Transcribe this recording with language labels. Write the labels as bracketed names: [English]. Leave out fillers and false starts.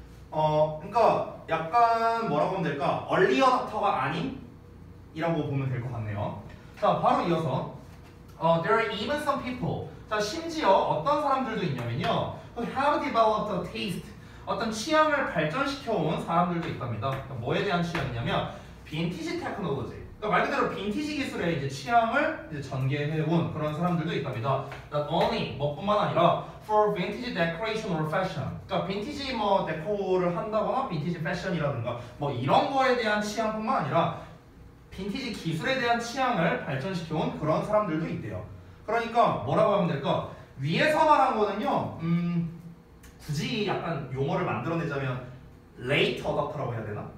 [Korean] 그러니까 약간 뭐라고 하면 될까? 얼리 어답터가 아닌 이라고 보면 될 것 같네요. 자, 바로 이어서 [English] there are even some people. [Korean] 자, 심지어 어떤 사람들도 있냐면요, [English] who have developed a taste. [Korean] 어떤 취향을 발전시켜온 사람들도 있답니다. 그러니까 뭐에 대한 취향이냐면 빈티지 테크놀로지. 그러니까 말 그대로 빈티지 기술의 이제 취향을 이제 전개해온 그런 사람들도 있답니다. [English] Not only [Korean] 뭐뿐만 아니라 [English] for vintage decoration or fashion. [Korean] 그러니까 빈티지 뭐 데코를 한다거나 빈티지 패션이라든가 뭐 이런 거에 대한 취향뿐만 아니라 빈티지 기술에 대한 취향을 발전시켜온 그런 사람들도 있대요. 그러니까 뭐라고 하면 될까? 위에서 말한 거는요, 굳이 약간 용어를 만들어내자면 [English] late adopter [Korean] 라고 해야 되나?